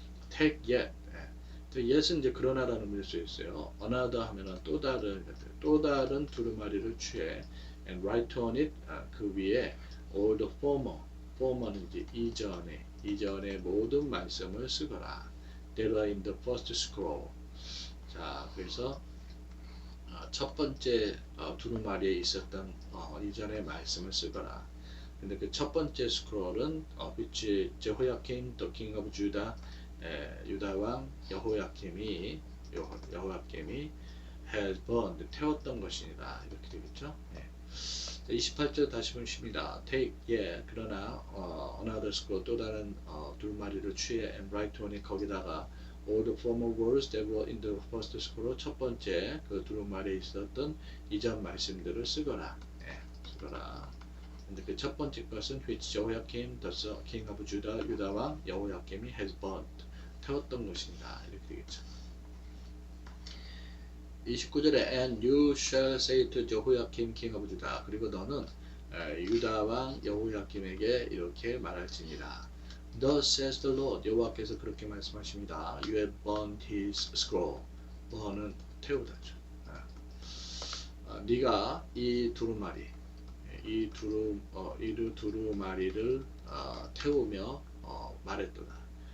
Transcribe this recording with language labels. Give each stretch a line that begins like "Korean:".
English: Take yet
Korean: yet은 이제 그러나라는 의미로 쓰여 있어요. Another 하면은 또 다른 두루마리를 취해
English: and write on it
Korean: 그 위에 all the former는 이제 이전의 모든 말씀을 쓰거라.
English: That are in the first scroll.
Korean: 자 그래서 첫 번째 두루마리에 있었던 이전의 말씀을 쓰거라. 근데 그 첫 번째 스크롤은 which 제호야kim
English: the king of Judah
Korean: 유다 왕 여호야김이
English: had burned
Korean: 태웠던 것이니라 이렇게 되겠죠. 28절 다시 보십니다.
English: Take
Korean: 그러나
English: another scroll
Korean: 또 다른 두루마리를 취해
English: and write on it
Korean: 거기다가
English: all the former words that were in the first scroll
Korean: 첫 번째 그 두루마리에 있었던 이전 말씀들을 쓰거라. 근데 그 첫 번째 것은
English: which Jehoiakim the king of Judah
Korean: 유다 왕 여호야김이
English: has burned
Korean: 태웠던 것입니다. 이렇게 되겠죠.
English: 29절에 and you shall say to Jehoiakim king of Judah
Korean: 그리고 너는 유다 왕 여호야김에게 이렇게 말할지니라.
English: Thus says the Lord
Korean: 여호와께서 그렇게 말씀하십니다.
English: You have burned his scroll.
Korean: burn은 태우다죠. 네가 이 두루마리를 태우며 말했도다.